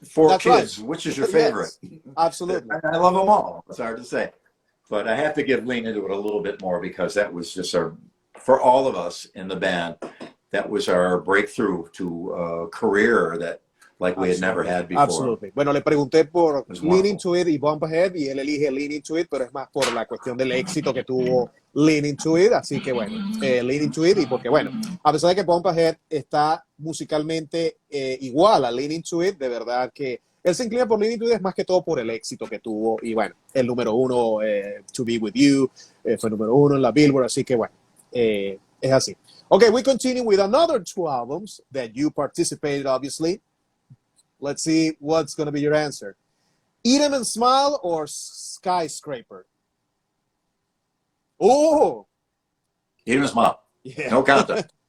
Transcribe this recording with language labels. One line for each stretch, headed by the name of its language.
English: 4 kids. Right. Which is your favorite? Yes, absolutely. I love them all. It's hard to say, but I have to give Lean Into It a little bit more because that was just for all of us in the band. That was our breakthrough to a career that like we had never had before. Absolutely.
Spanish: Bueno, le pregunté por Lean Into It y Bump Ahead y él elige Lean Into It, pero es más por la cuestión del éxito que tuvo Lean Into It, así que bueno, Lean Into It y porque bueno, a pesar de que Bump Ahead está musicalmente igual a Lean Into It, de verdad que él se inclina por Lean Into It es más que todo por el éxito que tuvo y bueno, el #1 To Be With You fue #1 en la Billboard, así que bueno, es así.
English: Okay, we continue with another 2 albums that you participated, obviously. Let's see what's going to be your answer. Eat 'em and Smile or Skyscraper? Oh! Eat 'em and Smile. Yeah. No contest.